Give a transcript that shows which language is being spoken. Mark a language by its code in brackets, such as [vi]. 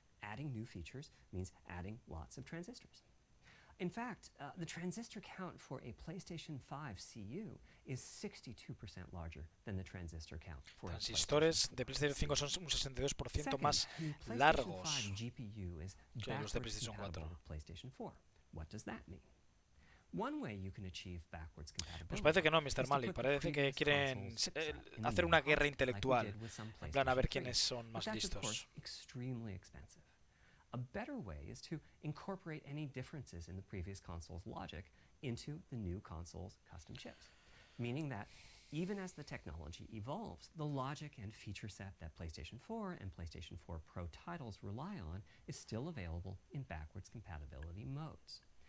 [en] Adding new features means adding lots of transistors. In fact, the transistor count for a PlayStation 5 CU is 62% larger than the transistor count for a [es] Transistores de PlayStation 5 son un 62% más largos que los de PlayStation 4. [en] PlayStation 4. What does that mean? One way you can achieve backwards compatibility. [es] Pues parece que no, Mr. Malik. Parece que quieren hacer una guerra intelectual. En plan, a ver quiénes son más listos. [en] Extremely expensive. A better way is to incorporate any differences in the previous console's logic into the new console's custom chips, meaning that even as the technology evolves, the logic and feature set that PlayStation 4 and PlayStation 4 Pro titles rely on is still available in backwards compatibility modes.